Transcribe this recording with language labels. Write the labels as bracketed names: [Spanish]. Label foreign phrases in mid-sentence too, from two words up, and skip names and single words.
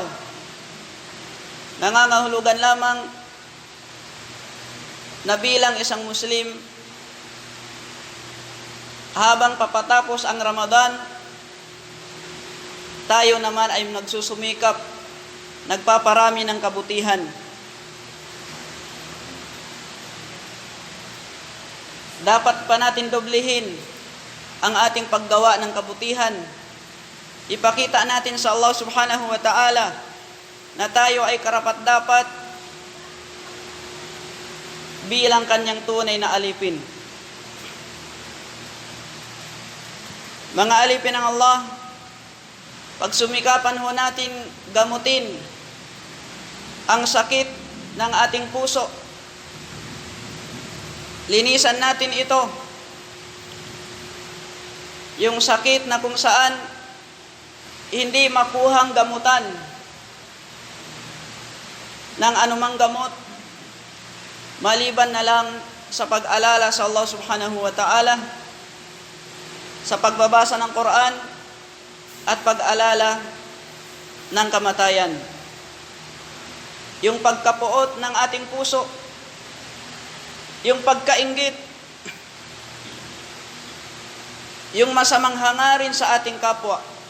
[Filipino] Nangangahulugan lamang na bilang isang Muslim, habang papatapos ang Ramadan, tayo naman ay nagsusumikap, nagpaparami ng kabutihan. Dapat pa natin doblehin ang ating paggawa ng kabutihan. Ipakita natin sa Allah [Arabic] سبحانه وتعالى [Filipino] na tayo ay karapat-dapat bilang kanyang tunay na alipin. Mga alipin ng Allah, pagsumikapan ho natin gamutin ang sakit ng ating puso. Linisan natin ito. Yung sakit na kung saan hindi makuhang gamutan ng anumang gamot, maliban na lang sa pag-alala sa Allah [Arabic] سبحانه وتعالى, [Filipino] sa pagbabasa ng Quran at pag-alala ng kamatayan. Yung pagkapuot ng ating puso, yung pagkainggit, yung masamang hangarin sa ating kapwa,